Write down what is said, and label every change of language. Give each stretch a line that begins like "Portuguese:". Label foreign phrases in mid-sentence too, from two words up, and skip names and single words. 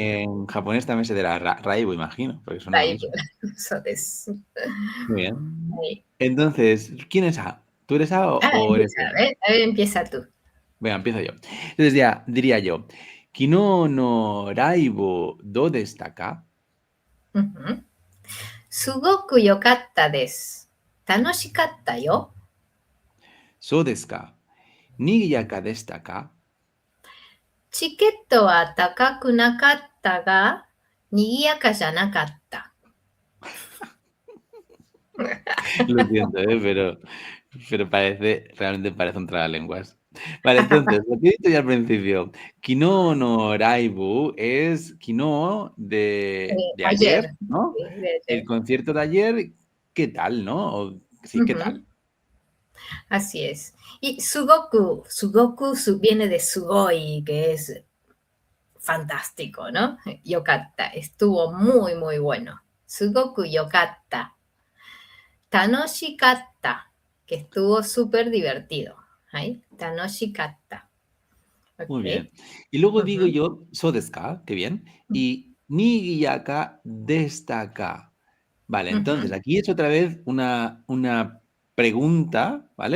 Spanish: en japonés también se dirá raibo, imagino, porque suena lo raibu. mismo. Eso es. Muy bien. Ay. Entonces, ¿quién es A? ¿Tú eres A o eres Empieza, B? a ver, empieza tú. Venga, empiezo yo. Entonces ya diría yo,
Japanese: Kino no raibo do destaka?
Spanish: Ujú.
Japanese: すごく良かったです。楽しかったよ。 So desu ka? Nigiyaka destaka? チケットは高くなかったが、賑やかじゃなかった。
Spanish: Lo siento, pero realmente parece un tragalenguas. Vale, entonces, lo que he dicho ya al principio,
Japanese: Kino no Raibu
Spanish: es Kino de ayer, Ayer. ¿no? Sí, de El ayer. concierto de ayer, ¿qué tal, no? Sí, ¿qué Ujú, tal? así es. Y sugoku, viene de sugoi, que es fantástico, ¿no? Yokatta, estuvo muy, muy bueno.
Japanese: Sugoku yokatta.
Spanish: Tanoshikatta, que estuvo súper divertido. ¿Ahí? Tanoshikatta. Muy Ok. bien. Y luego digo Ujú, yo,
Japanese: so desu ka,
Spanish: qué bien, y
Japanese: nigiyaka destaka.
Spanish: Vale, entonces ujú. aquí es otra vez una pregunta, ¿vale?